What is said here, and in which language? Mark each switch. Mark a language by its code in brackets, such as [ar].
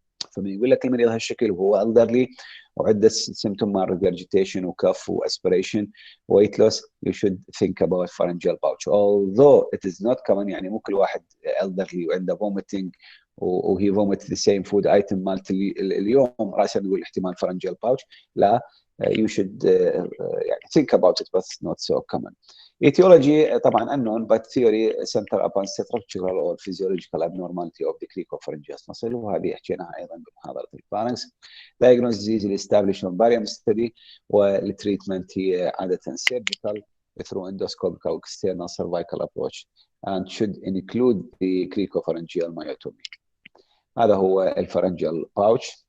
[ar] فمن يقول لك المريض هالشكل وهو elderly وعنده سيمتوم مال regurgitation وكف واسبريشن وويت لوس، [en] you should think about pharyngeal pouch although it is not common. [ar] يعني مو كل واحد elderly وعنده vomiting وهي [en] vomit the same food item [ar] مالت اليوم راسا نقول احتمال pharyngeal pouch. [en] لا، you should يعني think about it but it's not so common. Etiology طبعا unknown but theory center upon structural or physiological abnormality of the cricopharyngeal muscle، [ar] وهذه حكيناها ايضا بمحاضره الفارنكس. [en] Diagnosis is established on barium study، [ar] والتريتمنت هي عاده [en] surgical through endoscopic or external cervical approach and should include the cricopharyngeal myotomy. [ar] هذا هو الفارنجيال باوتش.